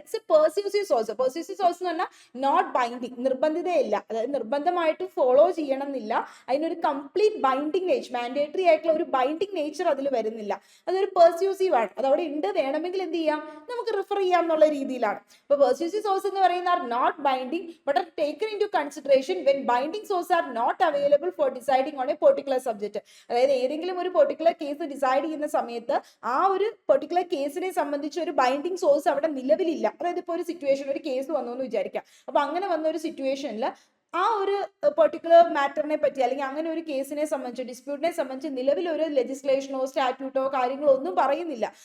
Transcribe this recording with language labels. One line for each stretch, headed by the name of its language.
English: It's a persuasive source.
Malayalam: പെർസ്യൂസീവ് source എന്ന് പറഞ്ഞാൽ not binding, നിർബന്ധിതയല്ല, അതായത് നിർബന്ധമായിട്ടും ഫോളോ ചെയ്യണം എന്നില്ല, അതിനൊരു കംപ്ലീറ്റ് ബൈൻഡിങ് നേച്ചർ, മാൻഡേറ്ററി ആയിട്ടുള്ള ഒരു ബൈൻഡിങ് നേച്ചർ അതിൽ വരുന്നില്ല. അതൊരു പെർസ്യൂസീവ് ആണ്, അതവിടെ ഉണ്ട്, വേണമെങ്കിൽ എന്ത് ചെയ്യാം, നമുക്ക് റിഫർ ചെയ്യാം എന്നുള്ള രീതിയിലാണ്. അപ്പൊ പെർസ്യൂസീവ് സോഴ്സ് എന്ന് പറയുന്ന
English: Are not binding but are taken into consideration when binding sources are not available for deciding on a particular subject.
Malayalam: അതായത് ഏതെങ്കിലും ഒരു പെർട്ടിക്കുലർ കേസ് ഡിസൈഡ് ചെയ്യുന്ന സമയത്ത് ആ ഒരു പെർട്ടിക്കുലർ കേസിനെ സംബന്ധിച്ച് ഒരു ബൈൻഡിങ് സോഴ്സ് അവിടെ നിലവിലില്ല. അതായത് ഇപ്പോൾ ഒരു സിറ്റുവേഷൻ, ഒരു കേസ് വന്നു എന്ന് വിചാരിക്കാം. അപ്പൊ അങ്ങനെ വന്ന ഒരു സിറ്റുവേഷനിൽ ആ ഒരു പെർട്ടിക്കുലർ മാറ്ററിനെ പറ്റി അല്ലെങ്കിൽ അങ്ങനെ ഒരു കേസിനെ സംബന്ധിച്ച്, ഡിസ്പ്യൂട്ടിനെ സംബന്ധിച്ച് നിലവിൽ ഒരു ലെജിസ്ലേഷനോ സ്റ്റാറ്റ്യൂട്ടോ കാര്യങ്ങളോ ഒന്നും പറയുന്നില്ല.